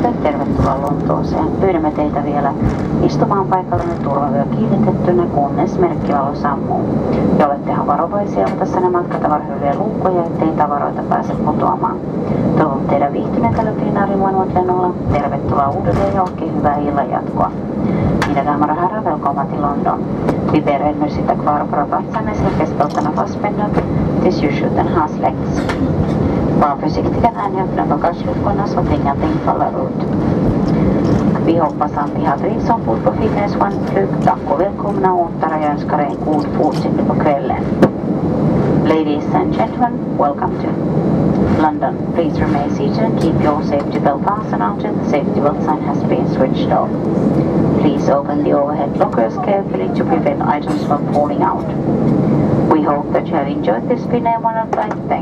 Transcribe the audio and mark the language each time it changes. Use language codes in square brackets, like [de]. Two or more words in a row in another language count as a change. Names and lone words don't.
[fi] kiitoksia, tervetuloa Lontooseen. Pyydämme teitä vielä istumaan paikallenne turvavyö kiinnitettynä, kunnes merkkivalo sammuu. Ja olettehan varovaisia avata matkatavaryhdyjen luukkoja, ettei tavaroita pääse putoamaan. Toivon teidän viihtyneen tällä Finnair One-lennolla. Tervetuloa uudelleen ja oikein hyvää illan jatkoa. [sv] Mina damer och herrar, välkomna till London. Vi ber er nu sitta kvar på rabatten med säkerhetsbältena fastspända tills ljusskylten har släckts. Var försiktiga när ni öppnar bagageluckorna så att ingenting faller ut. Vi hoppas att ni har trivts ombord på Finnair One-flyg. Tack och välkomna åter och jag önskar er en god fortsättning på kvällen. [en] Ladies and gentlemen, welcome to London. Please remain seated and keep your safety belt fastened until the safety belt sign has been switched off. Please open the overhead lockers carefully to prevent items from falling out. We hope that you have enjoyed this Finnair One flight.